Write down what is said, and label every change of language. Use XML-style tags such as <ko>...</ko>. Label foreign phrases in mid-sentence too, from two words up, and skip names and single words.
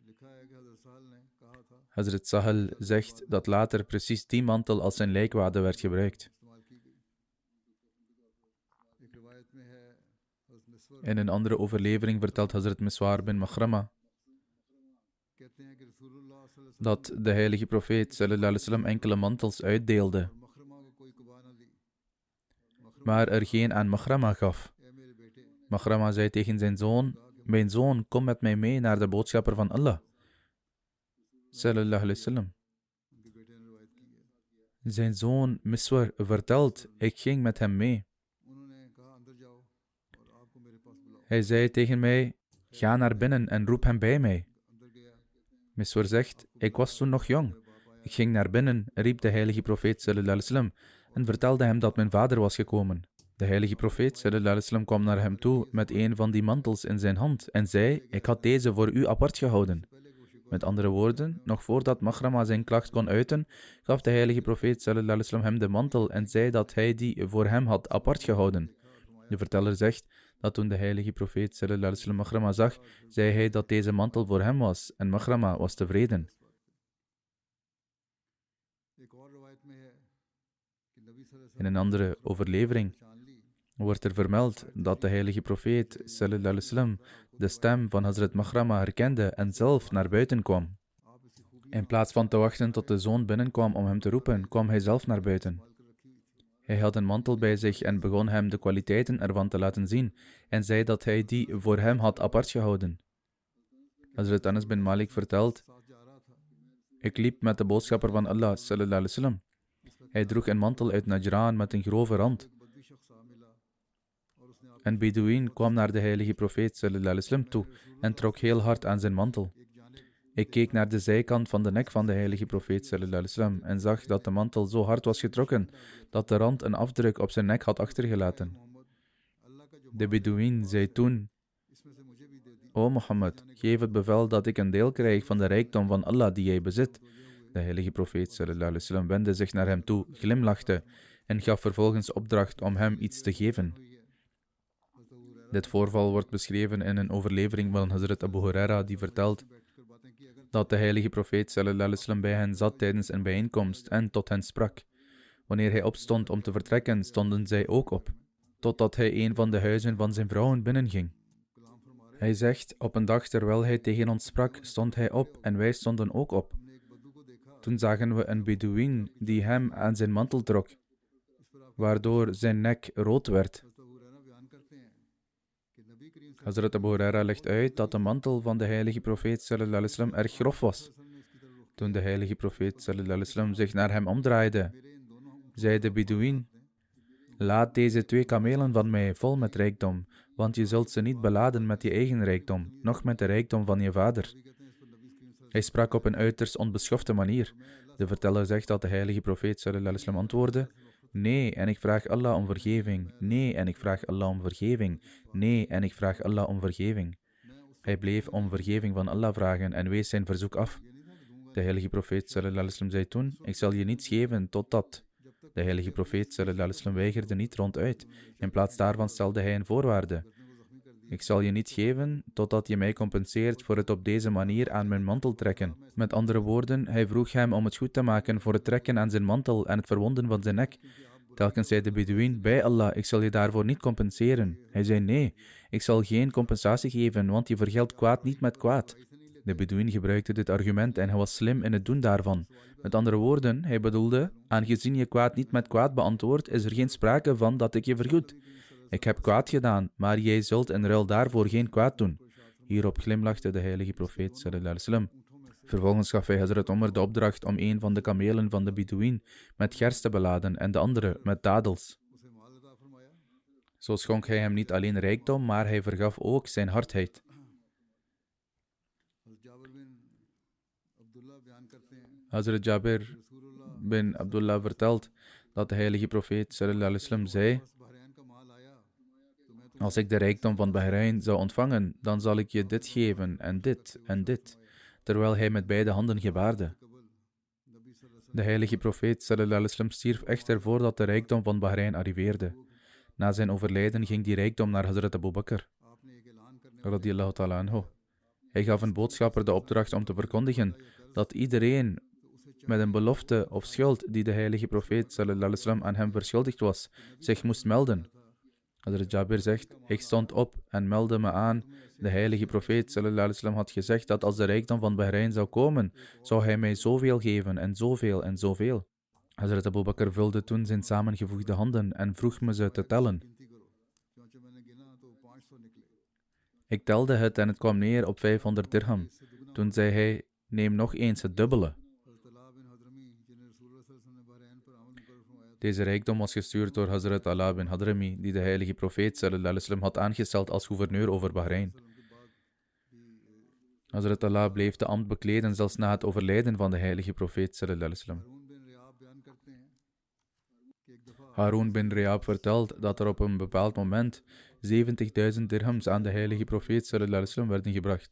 <nl>Hazrat Sahal zegt dat later precies die mantel als zijn lijkwade werd gebruikt. In een andere overlevering vertelt Hazrat Miswar bin Makhrama dat de heilige profeet</nl> <ar>صلى الله عليه وسلم</ar> <nl>enkele mantels uitdeelde, maar er geen aan Makhrama gaf. Makhrama zei tegen zijn zoon, mijn zoon, kom met mij mee naar de boodschapper van Allah</nl> <ar>صلى الله عليه وسلم.</ar> <nl>Zijn zoon Miswar vertelt, ik ging met hem mee. Hij zei tegen mij, ga naar binnen en roep hem bij mij. Miswar zegt, ik was toen nog jong. Ik ging naar binnen, riep de heilige profeet</nl> <ar>صلى الله عليه وسلم</ar> <nl>en vertelde hem dat mijn vader was gekomen. De heilige profeet</nl> <ar>صلى الله عليه وسلم</ar> <nl>kwam naar hem toe met een van die mantels in zijn hand en zei, ik had deze voor u apart gehouden. Met andere woorden, nog voordat Makhrama zijn klacht kon uiten, gaf de heilige profeet</nl> <ar>صلى الله عليه وسلم</ar> <nl>hem de mantel en zei dat hij die voor hem had apart gehouden. De verteller zegt dat toen de heilige profeet</nl> <ar>صلى الله عليه وسلم</ar> <nl>Makhrama zag, zei hij dat deze mantel voor hem was en Makhrama was tevreden. In een andere overlevering wordt er vermeld dat de heilige profeet</nl> <ar>صلى الله عليه وسلم</ar> <nl>de stem van Hazrat Makhrama herkende en zelf naar buiten kwam. In plaats van te wachten tot de zoon binnenkwam om hem te roepen, kwam hij zelf naar buiten. Hij had een mantel bij zich en begon hem de kwaliteiten ervan te laten zien en zei dat hij die voor hem had apart gehouden. Hazrat Anas bin Malik vertelt: ik liep met de boodschapper van Allah</nl> <ar>صلى الله عليه وسلم.</ar> <nl>Hij droeg een mantel uit Najran met een grove rand. Een Bedouin kwam naar de heilige profeet</nl> <ar>صلى الله عليه وسلم</ar> <nl>toe en trok heel hard aan zijn mantel. Ik keek naar de zijkant van de nek van de heilige profeet</nl> <ar>صلى الله عليه وسلم</ar> <nl>en zag dat de mantel zo hard was getrokken dat de rand een afdruk op zijn nek had achtergelaten. De Bedouin zei toen: O Mohammed, geef het bevel dat ik een deel krijg van de rijkdom van Allah die jij bezit. De heilige profeet</nl> <ar>صلى الله عليه وسلم</ar> <nl>wendde zich naar hem toe, glimlachte en gaf vervolgens opdracht om hem iets te geven. Dit voorval wordt beschreven in een overlevering van Hazrat Abu Huraira, die vertelt dat de heilige profeet</nl> <ar>صلى الله عليه وسلم</ar> <nl>bij hen zat tijdens een bijeenkomst en tot hen sprak. Wanneer hij opstond om te vertrekken, stonden zij ook op, totdat hij een van de huizen van zijn vrouwen binnenging. Hij zegt: op een dag terwijl hij tegen ons sprak, stond hij op en wij stonden ook op. Toen zagen we een Bedouin die hem aan zijn mantel trok, waardoor zijn nek rood werd. Hazrat Abu Huraira legt uit dat de mantel van de heilige profeet</nl> <ar>صلى الله عليه وسلم</ar> <nl>erg grof was. Toen de heilige profeet</nl> <ar>صلى الله عليه وسلم</ar> <nl>zich naar hem omdraaide, zei de Bedouin: laat deze 2 kamelen van mij vol met rijkdom, want je zult ze niet beladen met je eigen rijkdom, noch met de rijkdom van je vader. Hij sprak op een uiterst onbeschofte manier. De verteller zegt dat de heilige profeet</nl> <ar>صلى الله عليه وسلم</ar> <nl>antwoordde: nee, en ik vraag Allah om vergeving. Nee, en ik vraag Allah om vergeving. Nee, en ik vraag Allah om vergeving. Hij bleef om vergeving van Allah vragen en wees zijn verzoek af. De heilige profeet</nl> <ar>صلى الله عليه وسلم</ar> <nl>zei toen: ik zal je niets geven totdat. De heilige profeet</nl> <ar>صلى الله عليه وسلم</ar> <nl>weigerde niet ronduit. In plaats daarvan stelde hij een voorwaarde: ik zal je niet geven totdat je mij compenseert voor het op deze manier aan mijn mantel trekken. Met andere woorden, hij vroeg hem om het goed te maken voor het trekken aan zijn mantel en het verwonden van zijn nek. Telkens zei de Bedouin: bij Allah, ik zal je daarvoor niet compenseren. Hij zei: nee, ik zal geen compensatie geven, want je vergeldt kwaad niet met kwaad. De Bedouin gebruikte dit argument en hij was slim in het doen daarvan. Met andere woorden, hij bedoelde: aangezien je kwaad niet met kwaad beantwoordt, is er geen sprake van dat ik je vergoed. Ik heb kwaad gedaan, maar jij zult in ruil daarvoor geen kwaad doen. Hierop glimlachte de heilige profeet</nl> <ar>صلى الله عليه وسلم.</ar> <nl>Vervolgens gaf hij Hazrat Omar de opdracht om een van de kamelen van de Bedouin met gerst te beladen en de andere met dadels. Zo schonk hij hem niet alleen rijkdom, maar hij vergaf ook zijn hardheid. Hazrat Jabir bin Abdullah vertelt dat de heilige profeet</nl> <ar>صلى الله عليه وسلم</ar> <nl>zei: als ik de rijkdom van Bahrein zou ontvangen, dan zal ik je dit geven en dit, terwijl hij met beide handen gebaarde. De heilige profeet</nl> <ar>صلى الله عليه وسلم</ar> <nl>stierf echter voordat de rijkdom van Bahrein arriveerde. Na zijn overlijden ging die rijkdom naar Hazrat Abu Bakr,</nl> <ar>رضي الله تعالى عنه.</ar> <nl>Hij gaf een boodschapper de opdracht om te verkondigen dat iedereen met een belofte of schuld die de heilige profeet</nl> <ar>صلى الله عليه وسلم</ar> <nl>aan hem verschuldigd was, zich moest melden. Hazrat Jabir zegt: ik stond op en meldde me aan. De heilige profeet</nl> <ar>صلى الله عليه وسلم</ar> <nl>had gezegd dat als de rijkdom van Bahrein zou komen, zou hij mij zoveel geven en zoveel en zoveel. Hazrat Abu Bakr vulde toen zijn samengevoegde handen en vroeg me ze te tellen. Ik telde het en het kwam neer op 500 dirham. Toen zei hij: neem nog eens het dubbele. Deze rijkdom was gestuurd door Hazrat Ala bin Hadrami, die de heilige profeet</nl> <ar>صلى الله عليه وسلم</ar> <nl>had aangesteld als gouverneur over Bahrein. Hazrat Ala bleef de ambt bekleden zelfs na het overlijden van de heilige profeet</nl> <ar>صلى الله عليه وسلم.</ar> <nl>Harun bin Riyab vertelt dat er op een bepaald moment 70.000 dirhams aan de heilige profeet</nl> <ar>صلى الله عليه وسلم</ar> <nl>werden gebracht.</nl>